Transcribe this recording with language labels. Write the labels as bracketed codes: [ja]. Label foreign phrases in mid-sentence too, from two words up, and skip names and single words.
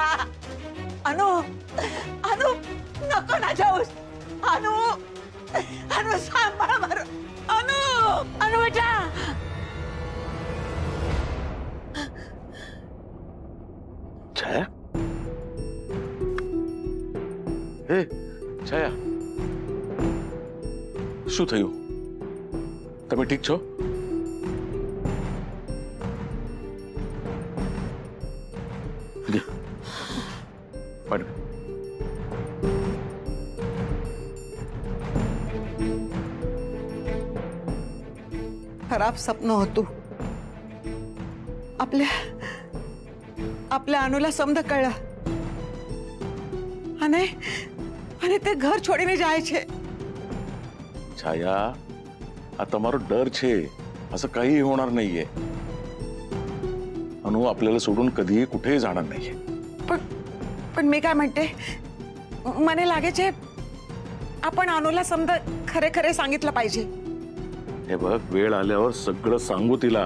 [mr] अनु नको ना जाऊस। अनु सांभाळ बरं। अनु बेटा। छाया, ए छाया, [gu] શું થયું? તમે ઠીક છો? પડ। [mr] खराब स्वप्न होतं। आपल्या अनुला समज कळलं [gu] અને તે ઘર છોડીને જાય છે। [mr] छाया, [gu] આ તમારો ડર છે, [mr] असं काही होणार नाहीये। अनु आपल्याला सोडून कधीही कुठेही जाणार नाहीये. पण मी काय म्हणते, मने लागायचे आपण अनुला समजा खरे खरे सांगितलं पाहिजे. हे बघ, वेळ आल्यावर सगळं सांगू तिला.